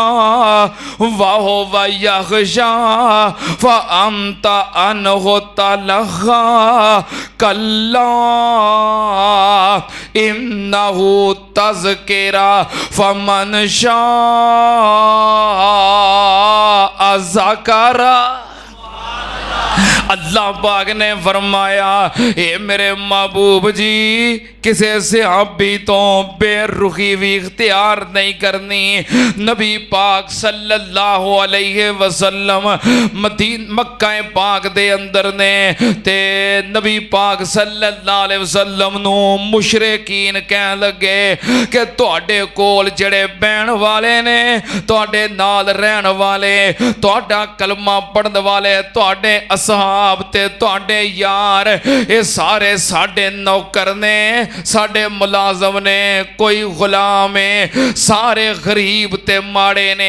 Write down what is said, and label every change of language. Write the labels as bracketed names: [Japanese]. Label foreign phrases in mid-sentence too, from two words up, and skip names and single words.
[Arabic] وهو يخشى فأنت عنه تلهى كلا إنه تذكرة فمن شاء ذكره. [Punjabi] اللہ پاک نے فرمایا اے میرے محبوب جی کسی صحابی توں بے رخی بھی اختیار نہیں کرنی. نبی پاک [Arabic] صلی اللہ علیہ وسلم [Punjabi] مکہ پاک دے اندر نے تے نبی پاک सल्लल्लाहु [Arabic] علیہ وسلم [Punjabi] نوں مشرکین کہن لگے کہ تہاڈے کول جیہڑے بہن والے نے، تہاڈے نال رہن والے، تہاڈا کلمہ پڑھن والے، تہاڈے اصحاب تے تہاڈے یار، یہ سارے ساڈے نوکر نے، ساڈے ملازم نے، کوئی غلام ہے، سارے غریب تے ماڑے نے.